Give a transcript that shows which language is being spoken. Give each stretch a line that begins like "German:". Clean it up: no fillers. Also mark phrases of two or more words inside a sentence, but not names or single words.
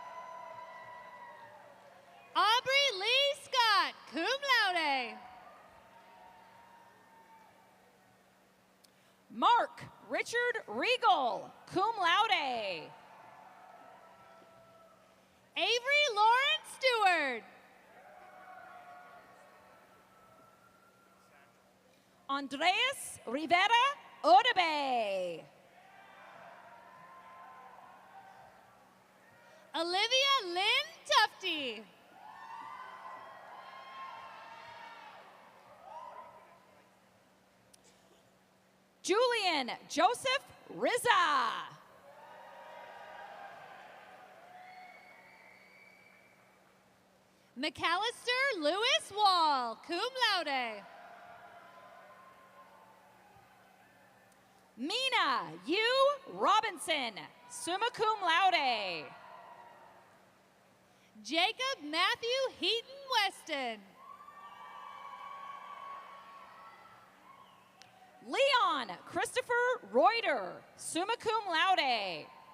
English: Aubrey Lee Scott,
Latin: cum laude.
English: Mark Richard Regal,
Latin: cum laude.
English: Avery Lawrence Stewart. Andreas Rivera Odabe. Olivia Lynn Tufty. Julian Joseph Rizza. McAllister Lewis Wall,
Latin: cum laude.
English: Mina U. Robinson,
Latin: summa cum laude.
English: Jacob Matthew Heaton Weston. Leon Christopher Reuter,
Latin: summa cum laude.